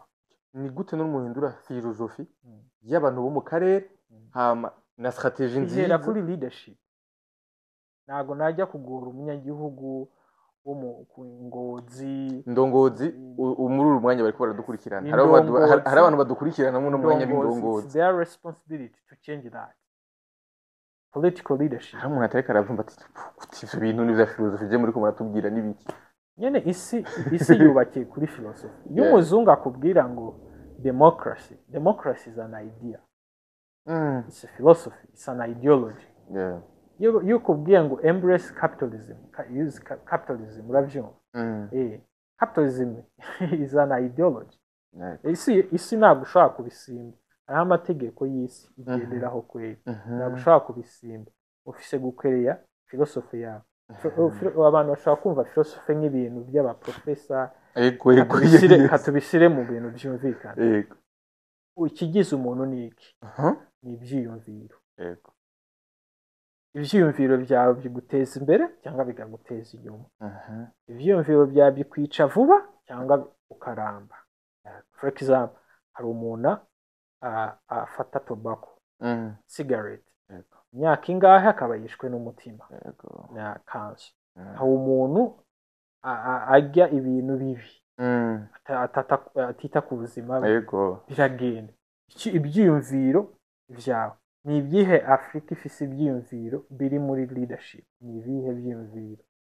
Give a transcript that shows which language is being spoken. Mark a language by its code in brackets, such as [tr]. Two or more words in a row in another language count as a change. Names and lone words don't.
[rn] ni gute no muhindura filozofi y'abantu bo mu karere hama na strategie nziza ihera kuri leadership ntago najya kugura umunyagihugu wo mu ndongozi muri uru mwanya bariko baradukurikirana hari abantu badukurikirana mu mwanya w'indongozi [en] their responsibility to change that political leadership [rn] hari umuntu atareka aravumba ati ivyo bintu ni vya filozofi je muri ko muratubwira n'ibiki nyene isi yubakiye kuri philosophy iyo umuzungu akubwira ngo [en] democracy is an idea it's a philosophy it's an ideology [rn] iyo kubwiye ngo embrace capitalism uravyumva [en] capitalism is an ideology [rn] isi ntabwo ushobora kubisimba hariho amategeko y'isi igenderaho kweli ntabwo ushobora kubisimba ufise gukereya philosophy yawe abantu bashobora kumva philosophy nk'ibintu by'abaprofesa tubishyire mu bintu byumvikana ikigize umuntu ni iki ni ibyiyumviro ibyiyumviro byawe biguteza imbere cyangwa bikaguteza inyuma ibyiyumviro byawe bikwica vuba cyangwa ukaramba [en] for example [rn] hari umuntu afata [en] tobacco cigarette [rn] imyaka ingahe akaba yishwe n'umutima na cancer aho umuntu arya ibintu bibi atita ku buzima biragenda ibyiyumviro byawe ni ibihe Afurika ifise ibyiyumviro biri muri leadership ni ibihe byiyumviro